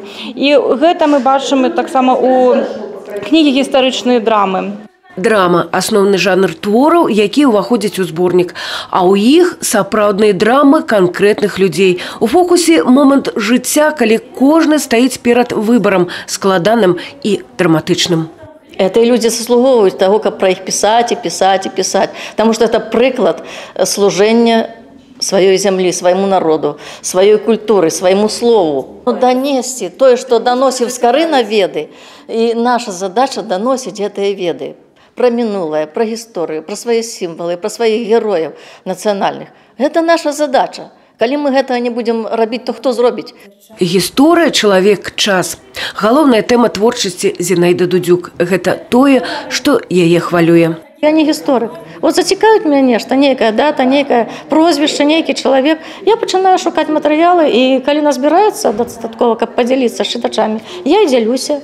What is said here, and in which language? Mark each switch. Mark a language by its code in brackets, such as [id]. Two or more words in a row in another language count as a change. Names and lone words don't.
[be] І гэта мы бачым таксама ў кнігі гістарычныя драмы. Драма – асноўны жанр твораў, які ўваходзяць у зборнік. А ў іх сапраўдныя драмы канкрэтных людзей. У фокусе момант жыцця, калі кожны стаіць перад выбарам, складаным і драматычным. [ru] Это люди заслуговывают того, как про их писать и писать и писать. Потому что это приклад служения своей земли, своему народу, своей культуры, своему слову. Донести то, что доносит скорына веды. И наша задача доносить эти веды. Про минулое, про историю, про свои символы, про своих героев национальных. Это наша задача. [be] Калі мы гэтага не будем рабіць, то хто зробіць? Гісторыя, чалавек, час. Галоўная тэма творчасці Зінаіды Дудзюк – гэта тое, што яе хвалюе. Я не гісторык. Вот зацікавіць мяне нешта, нейкая дата, нейкае прозвішча, нейкі чалавек. Я пачынаю шукаць матэрыялы, і калі назбіраецца дастаткова, каб падзяліцца з чытачамі, я і дзялюся.